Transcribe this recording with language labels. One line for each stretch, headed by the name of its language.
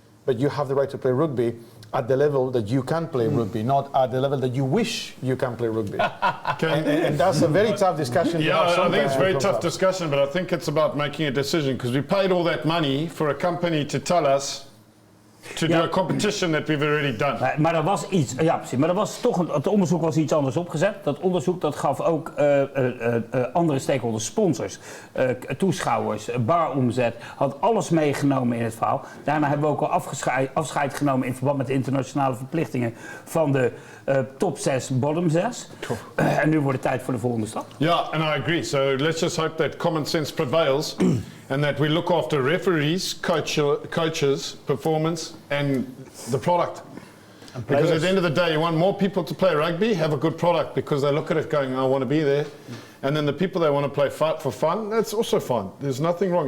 English: But you have the right to play rugby at the level that you can play rugby, not at the level that you wish you can play rugby. and that's a very tough discussion. Yeah, I think it's a very tough discussion, but I think it's about making a decision, because we paid all that money for a company to tell us to do a competition that we've already done.
Dutch: Maar er was iets, ja precies, maar er was toch het onderzoek was iets anders opgezet. Dat onderzoek dat gaf ook andere stakeholders, sponsors, toeschouwers, baromzet, had alles meegenomen in het verhaal. Daarna hebben we ook al afscheid genomen in verband met de internationale verplichtingen van de top 6, bottom 6. En nu wordt het tijd voor de volgende stap.
English: Yeah, and I agree. So let's just hope that common sense prevails and that we look after referees, coaches, performance and the product. Because at the end of the day, you want more people to play rugby, have a good product because they look at it going, I want to be there. And then the people that want to play for fun, that's also fun. There's nothing wrong.